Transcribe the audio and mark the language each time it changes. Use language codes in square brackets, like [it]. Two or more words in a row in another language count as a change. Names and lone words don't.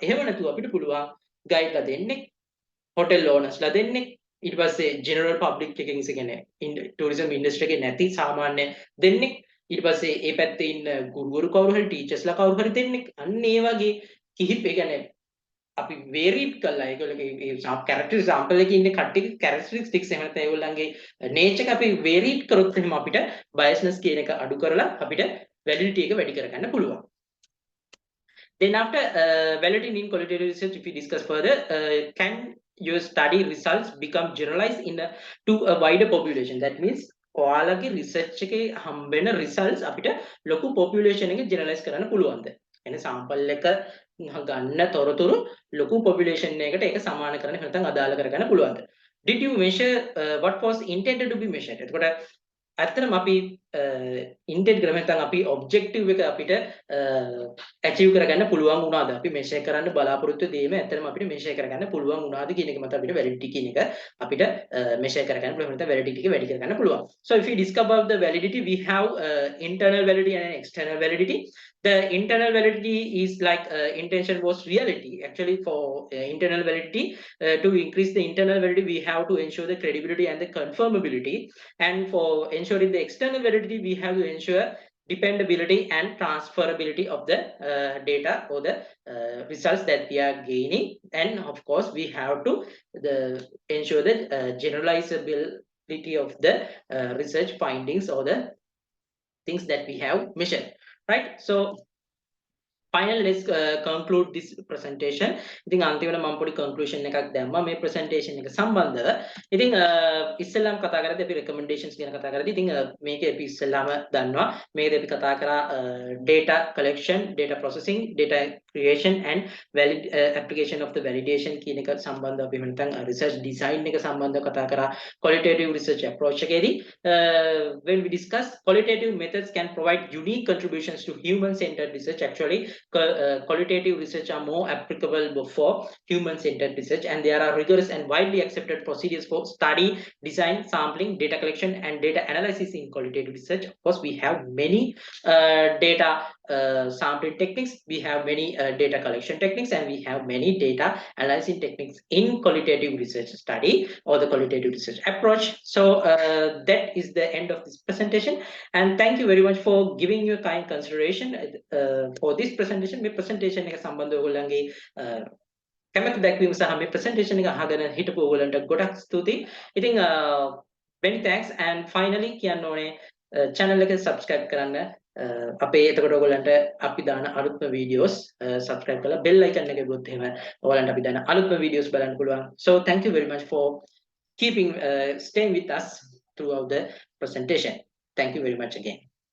[si] එහෙම නැතුව අපිට පුළුවන් ගයිඩ්ලා දෙන්නේ [en] hotel owners [si] දෙන්නේ ඊට පස්සේ [en] general public [si] එකකින් කියන්නේ [en] tourism industry [si] එකේ නැති සාමාන්‍ය දෙන්නේ ඊට පස්සේ ඒ පැත්තේ ඉන්න ගුරුවරු කවුරු හරි ටීචර්ස්ලා කවුරු හරි දෙන්නේ අන්න ඒ වගේ කිහිප ඒ කියන්නේ අපි වේරිඩ් කළා ඒගොල්ලෝගේ ඒ [en] character sample [si] එකේ ඉන්න කට්ටියගේ කැරක්ටරිස්ටික්ස් එහෙම නැත්නම් ඒගොල්ලන්ගේ නේචර් එක අපි වේරිඩ් කරොත් එහෙම අපිට බයස්නස් කියන එක අඩු කරලා අපිට වැලිඩිටි එක වැඩි කරගන්න පුළුවන්. [en] Then after validating in qualitative research, if we discuss further, can your study results become generalized to a wider population? That means [si] ඔයාලගේ research එකේ හම්බෙන results අපිට ලොකු population එකේ generalize කරන්න පුළුවන්ද? එනේ sample එක ගන්න තොරතුරු ලොකු population එකකට ඒක සමාන කරන්න නැත්නම් අදාළ කරගන්න පුළුවන්ද? [en] Did you measure what was intended to be measured? [si] එතකොට ඇත්තටම අපි ඉන්ටෙන්ට් කරලා නැත්නම් අපි ඔබ්ජෙක්ටිව් එක අපිට ඇචීව් කරගන්න පුළුවන් වුණාද අපි මෙෂර් කරන්න බලාපොරොත්තු දෙීම ඇත්තටම අපිට මෙෂර් කරගන්න පුළුවන් වුණාද කියන එක මත අපිට වැලිඩිටි කියන එක අපිට මෙෂර් කරගන්න පුළුවන් නැත්නම් වැලිඩිටි එක වැඩි කරගන්න පුළුවන්. [en] So if we discover the validity, we have internal validity and external validity. The internal validity is like intention was reality. Actually for internal validity, to increase the internal validity we have to ensure the credibility and the confirmability, and for ensuring the external validity we have to ensure dependability and transferability of the data or the results that we are gaining, and of course we have to ensure the generalizability of the research findings or the things that we have measured, right? So finally let's conclude this presentation. [si] ඉතින් අන්තිමට මම පොඩි conclusion එකක් දැම්මා මේ presentation එක සම්බන්ධව. ඉතින් ඉස්සෙල්ලාම කතා කරද්දී අපි recommendations ගැන කතා කරද්දී ඉතින් මේක අපි ඉස්සෙල්ලාම දන්නවා මේකදී අපි කතා කරා [en] data collection, data processing, data creation and valid application of the validation [si] කියන එක සම්බන්ධව අපි නැත්නම් [en] research design [si] එක සම්බන්ධව කතා කරා [en] qualitative research approach [si] එකේදී. [en] When we discuss qualitative methods can provide unique contributions to human centered research. Actually qualitative research are more applicable for human-centered research, and there are rigorous and widely accepted procedures for study, design, sampling, data collection, and data analysis in qualitative research. Of course, we have many data sampling techniques, we have many data collection techniques, and we have many data analyzing techniques in qualitative research study or the qualitative research approach. So that is the end of this presentation, and thank you very much for giving your kind consideration for this presentation. [si] මේ presentation එක සම්බන්ධව ඔයගොල්ලන්ගේ කැමැත්ත දැක්වීම සහ මේ presentation එක අහගෙන හිටපු ඔයගොල්ලන්ට ගොඩක් ස්තුතියි. ඉතින් [en] many thanks, and finally [si] කියන්න ඕනේ channel එක subscribe කරන්න. අපේ එතකොට ඔයගොල්ලන්ට අපි දාන අලුත්ම videos subscribe කරලා [en] bell icon [si] එක ගොත් එහෙම ඔයගොල්ලන්ට අපි දාන අලුත්ම videos බලන්න පුළුවන්. [en] So thank you very much for keeping staying with us throughout the presentation. Thank you very much again.